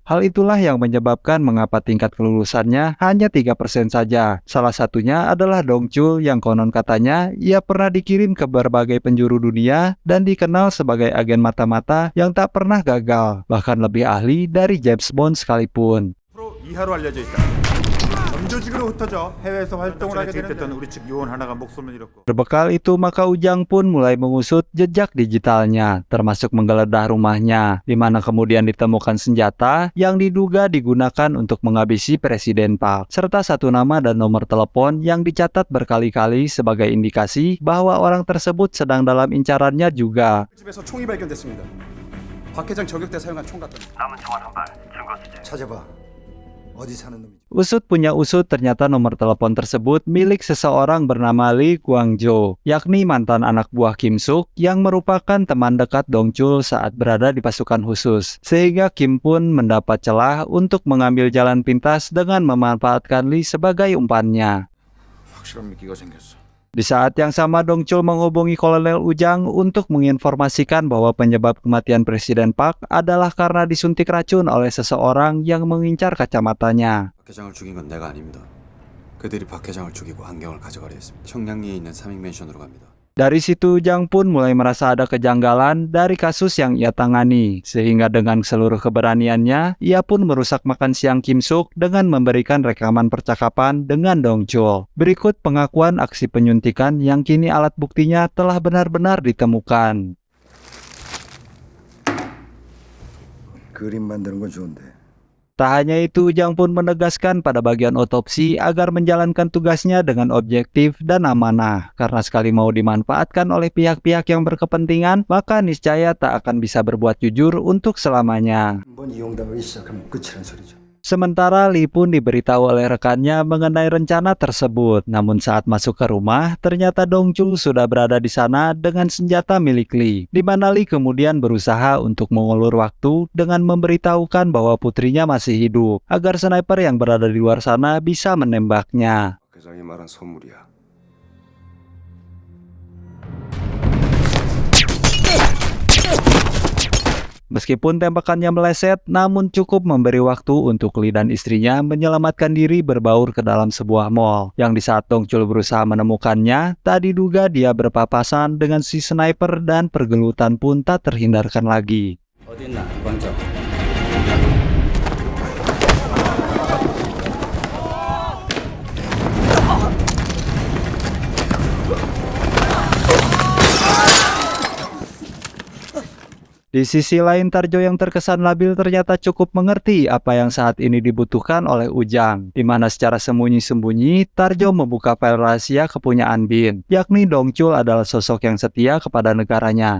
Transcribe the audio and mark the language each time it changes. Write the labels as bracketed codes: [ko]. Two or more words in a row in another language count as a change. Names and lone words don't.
[id] Hal itulah yang menyebabkan mengapa tingkat kelulusannya hanya 3% saja. Salah satunya adalah Dong Chul yang konon katanya ia pernah dikirim ke berbagai penjuru dunia dan dikenal sebagai agen mata-mata yang tak pernah gagal, bahkan lebih ahli dari James Bond sekalipun. [ko] 프로 이하로 알려져 있다. 범조직으로 흩어져 해외에서 활동을 하게 되는 우리 측 요원 하나가 목숨을 잃었고. [id] Berbekal itu, maka Ujang pun mulai mengusut jejak digitalnya, termasuk menggeledah rumahnya, di mana kemudian ditemukan senjata yang diduga digunakan untuk menghabisi Presiden Park, serta satu nama dan nomor telepon yang dicatat berkali-kali sebagai indikasi bahwa orang tersebut sedang dalam incarannya juga. [ko] 집에서 총이 발견됐습니다. 박 회장 저격 때 사용한 총 같던데. 남은 총알 한 발, 증거 수집. 찾아봐. 어디 사는 놈이지? [id] Usut punya usut, ternyata nomor telepon tersebut milik seseorang bernama Lee Kwang-jo, yakni mantan anak buah Kim Suk yang merupakan teman dekat Dong Chul saat berada di pasukan khusus. Sehingga Kim pun mendapat celah untuk mengambil jalan pintas dengan memanfaatkan Lee sebagai umpannya. [ko] 확실한 미끼가 생겼어. [id] Di saat yang sama, Dong Chul menghubungi Kolonel Ujang untuk menginformasikan bahwa penyebab kematian Presiden Park adalah karena disuntik racun oleh seseorang yang mengincar kacamatanya. [ko] 박 회장을 죽인 건 내가 아닙니다. 그들이 박 회장을 죽이고 안경을 가져가려 했습니다. 청량리에 있는 삼익맨션으로 갑니다. [id] Dari situ, Ujang pun mulai merasa ada kejanggalan dari kasus yang ia tangani, sehingga dengan seluruh keberaniannya, ia pun merusak makan siang Kim Suk dengan memberikan rekaman percakapan dengan Dong Chul. Berikut pengakuan aksi penyuntikan yang kini alat buktinya telah benar-benar ditemukan. [ko] 그림 만드는 건 좋은데. [id] Tak hanya itu, Ujang pun menegaskan pada bagian otopsi agar menjalankan tugasnya dengan objektif dan amanah. Karena sekali mau dimanfaatkan oleh pihak-pihak yang berkepentingan, maka niscaya tak akan bisa berbuat jujur untuk selamanya. [ko] 한번 이용당하기 시작하면 끝이란 소리죠. [id] Sementara Lee pun diberitahu oleh rekannya mengenai rencana tersebut. Namun saat masuk ke rumah, ternyata Dong Chul sudah berada di sana dengan senjata milik Lee. Di mana Lee kemudian berusaha untuk mengulur waktu dengan memberitahukan bahwa putrinya masih hidup, agar sniper yang berada di luar sana bisa menembaknya. [ko] 박 회장이 말한 선물이야. [id] Meskipun tembakannya meleset, namun cukup memberi waktu untuk Lee dan istrinya menyelamatkan diri berbaur ke dalam sebuah mall. Yang di saat Dong Chul berusaha menemukannya, tak diduga dia berpapasan dengan si sniper dan pergelutan pun tak terhindarkan lagi. [ko] 어디 있나? 먼저. [id] Di sisi lain, Tarjo yang terkesan labil ternyata cukup mengerti apa yang saat ini dibutuhkan oleh Ujang, di mana secara sembunyi-sembunyi Tarjo membuka file rahasia kepunyaan Bin, yakni Dong Chul adalah sosok yang setia kepada negaranya.